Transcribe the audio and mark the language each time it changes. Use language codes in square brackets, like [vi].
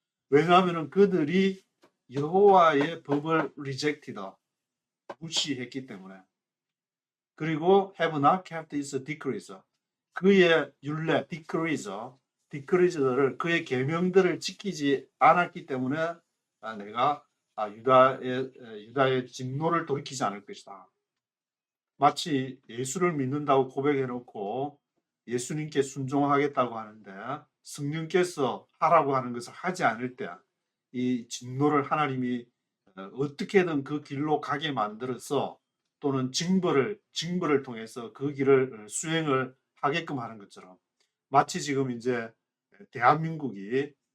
[ko] 왜냐하면 그들이 여호와의 법을 rejected, 무시했기 때문에. 그리고 [en] have not kept his decrees. [ko] 그의 율례, decrees들을 그의 계명들을 지키지 않았기 때문에 내가 유다의 진노를 돌이키지 않을 것이다. 마치 예수를 믿는다고 고백해 놓고 예수님께 순종하겠다고 하는데 성령께서 하라고 하는 것을 하지 않을 때 이 진노를 하나님이 어떻게든 그 길로 가게 만들어서 또는 징벌을 통해서 그 길을 수행을 하게끔 하는 것처럼 마치 지금 이제 대한민국이